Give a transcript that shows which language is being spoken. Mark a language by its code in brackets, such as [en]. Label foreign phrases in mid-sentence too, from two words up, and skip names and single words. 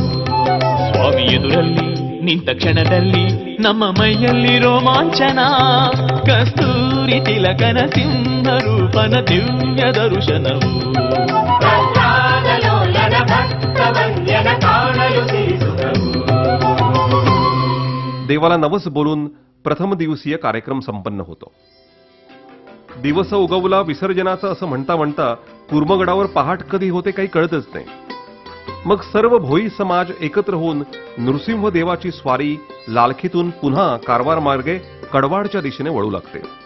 [kn] ಸ್ವಾಮಿ ಎದುರಲ್ಲಿ ನಿಂತ ಕ್ಷಣದಲ್ಲಿ ನಮ್ಮ ಮೈಯಲ್ಲಿ ರೋಮಾಂಚನ. ಕಸ್ತೂರಿ ತಿಲಕನ ಸಿಂಹರೂಪನ ದಿವ್ಯ ದರ್ಶನವು ಪ್ರಹ್ಲಾದಲೋಲನ ಭಕ್ತವಂದ್ಯನ ಕಾಣಲು ಸಿರಿಸುಖವು. [mr] देवाला नवस बोलून प्रथम दिवसीय कार्यक्रम संपन्न होतो. दिवस उगवला विसर्जनाचं असं म्हणता म्हणता कुर्मगडावर पहाट कधी होते काही कळतच नाही. मग सर्व भोई समाज एकत्र होऊन नृसिंह देवाची स्वारी लालखीतून पुन्हा कारवार मार्गे कडवाडच्या दिशेने वळू लागते.